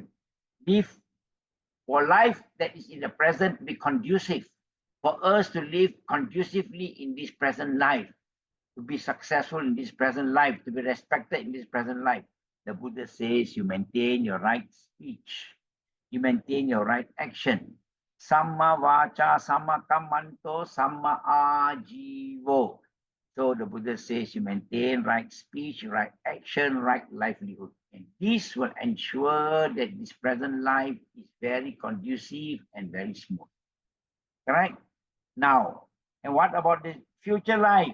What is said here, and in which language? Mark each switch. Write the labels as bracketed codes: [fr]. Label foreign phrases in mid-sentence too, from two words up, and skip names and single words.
[en] Live for life that is in the present to be conducive. For us to live conducively in this present life, to be successful in this present life, to be respected in this present life. The Buddha says you maintain your right speech, you maintain your right action. [pi] Samma vaca, samma kammanto, samma ajivo. [en] So the Buddha says you maintain right speech, right action, right livelihood. And this will ensure that this present life is very conducive and very smooth. Correct? Now, and what about the future life?